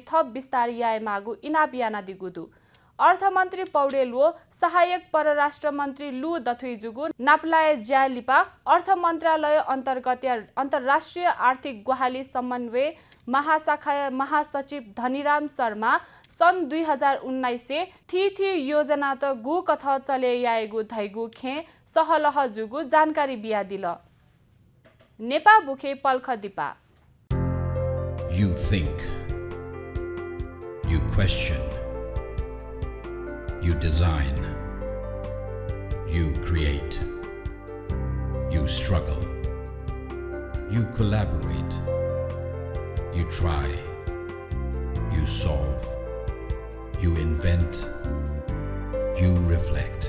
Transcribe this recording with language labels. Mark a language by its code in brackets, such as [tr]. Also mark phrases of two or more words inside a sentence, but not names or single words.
[new] थप विस्तार याय मागु इनाप याना दिगुदु अर्थमन्त्री पौडेल व सहायक परराष्ट्र मन्त्री लु दथुई जुगु नाप्लाय ज्यालिपा अर्थ मन्त्रालय अन्तर्गत अन्तर्राष्ट्रिय आर्थिक ग्वाहाली समन्वय महाशाखा महासचिव धनीराम शर्मा सन् 2019 थी योजना त गु कथ चले याएगु धैगु खे सहलह जुगु जानकारी बियादिल नेपा बुखे पल्ख दिपा [en] You think, you question, you design, you create, you struggle, you collaborate, you try, you solve, you invent, you reflect.